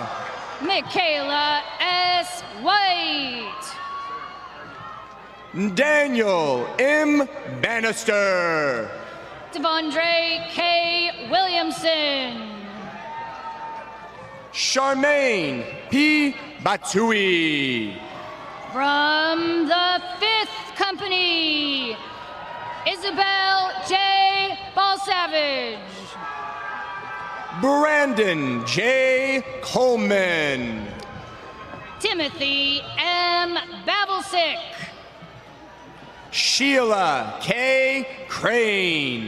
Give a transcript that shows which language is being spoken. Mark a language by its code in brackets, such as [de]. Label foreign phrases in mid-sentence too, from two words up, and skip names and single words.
[en] Michaela S. White. Daniel M. Bannister. Devondre K. Williamson. Charmaine P. Batui. From the 5th Company, Isabel J. Balsavage. Brandon J. Coleman. Timothy M. Babelsick. Sheila K. Crane.